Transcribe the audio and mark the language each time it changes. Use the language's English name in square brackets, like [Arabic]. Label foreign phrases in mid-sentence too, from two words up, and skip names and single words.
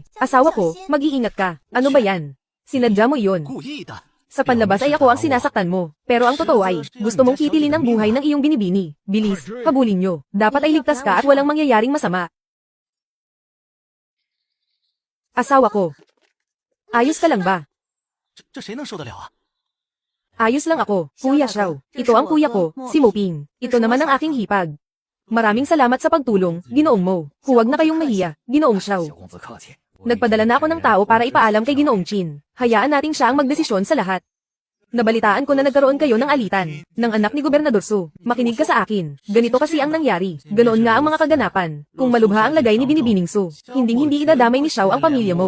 [Filipino] Asawa ko, mag-iingat ka. Ano ba yan? Sinadya mo iyon. [Chinese] 故意的。 [Filipino] Sa panlabas ay ako ang sinasaktan mo. Pero ang totoo ay, gusto mong kitilin ang buhay ng iyong binibini. Bilis, habulin nyo. Dapat ay ligtas ka at walang mangyayaring masama. Asawa ko. Ayos ka lang ba? [Chinese] 这谁能受得了啊？ [Filipino] Ayos lang ako, Kuya Xiao. Ito ang kuya ko, si Mo Ping. Ito naman ang aking hipag. Maraming salamat sa pagtulong, Ginoong Mo. Huwag na kayong mahiya, Ginoong Xiao. [Chinese] 小公子客气。 [Filipino] Nagpadala na ako ng tao para ipaalam kay Ginoong Chin. Hayaan nating siya ang magdesisyon sa lahat. Nabalitaan ko na nagkaroon kayo ng alitan, ng anak ni Gobernador Su. Makinig ka sa akin. Ganito kasi ang nangyari. Ganoon nga ang mga kaganapan. Kung malubha ang lagay ni Binibining Su, hindi idadamay ni Xiao ang pamilya mo.